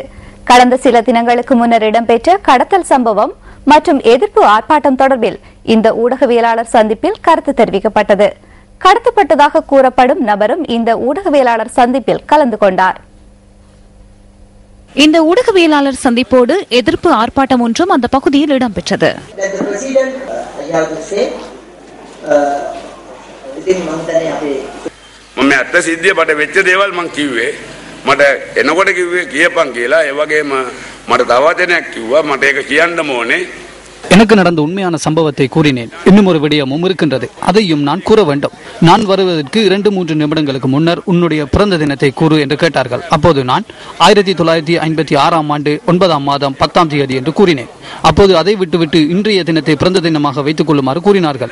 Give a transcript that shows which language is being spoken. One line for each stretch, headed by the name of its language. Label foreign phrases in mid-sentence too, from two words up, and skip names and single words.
Tamil: கடந்த சில தினங்களுக்கு முன்னர் இடம்பெற்ற கடத்தல் சம்பவம் மற்றும் எதிர்ப்பு ஆர்ப்பாட்டம் தொடர்பில் இந்த ஊடகவியலாளர் சந்திப்பில் கருத்து தெரிவிக்கப்பட்டது. கடத்தப்பட்டதாக கூறப்படும் நபரும் இந்த ஊடகவியலாளர் சந்திப்பில் கலந்து கொண்டார். இந்த ஊடகவியலாளர் சந்திப்போடு எதிர்ப்பு ஆர்ப்பாட்டம் ஒன்றும் அந்த பகுதியில் இடம்பெற்றது.
Sinhala: මම ඇත්ත සිද්ධිය මට වෙච්ච දේවල් මං කිව්වේ මට එනකොට කිව්වේ කියපන් කියලා ඒ වගේම මට තව දෙයක් කිව්වා මට ඒක කියන්නම ඕනේ.
Tamil: எனக்கு நடந்த உண்மையான சம்பவத்தை கூறினேன். இன்னும் ஒரு விடயமும் இருக்கின்றது, அதையும் நான் கூற வேண்டும். நான் வருவதற்கு 2-3 நிமிடங்களுக்கு முன்னர் உன்னுடைய பிறந்த தினத்தை கூறு என்று கேட்டார்கள். அப்போது நான் 1956ஆம் ஆண்டு 9ஆம் மாதம் 10ஆம் தேதி என்று கூறினேன். அப்போது அதை விட்டுவிட்டு இன்றைய தினத்தை பிறந்த தினமாக வைத்துக் கொள்ளுமாறு கூறினார்கள்.